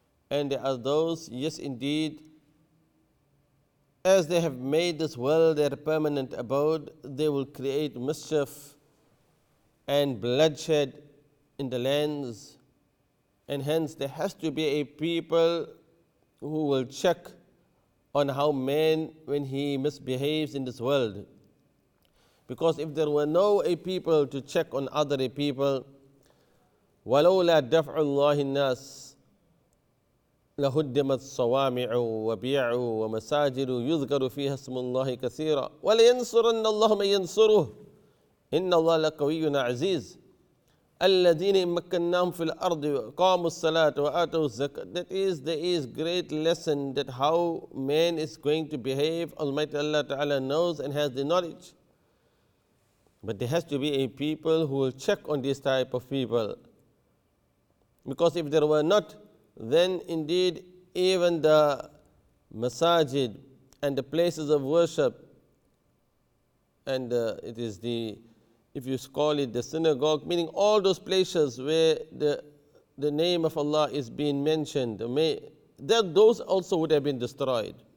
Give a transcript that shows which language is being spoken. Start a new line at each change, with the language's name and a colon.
English: and there are those, yes indeed, as they have made this world their permanent abode, they will create mischief and bloodshed in the lands, and hence there has to be a people who will check on how man, when he misbehaves in this world. Because if there were no a people to check on other people,
Arabic: وَلَوْلَا دَفْعُ اللَّهِ النَّاسِ لهدمت صوامع وبيع ومساجد يذكر فيها اسم الله كثيرا ولينصرن الله من ينصره إن الله لقوي عزيز الذين إن مكناهم في الأرض وأقاموا الصلاة وآتوا الزكاة.
English: That is, there is great lesson that how man is going to behave. Almighty Allah Ta'ala knows and has the knowledge. But there has to be a people who will check on this type of people. Because if there were not, then indeed even the masajid and the places of worship, and it is the, if you call it the synagogue, meaning all those places where the name of Allah is being mentioned, those also would have been destroyed.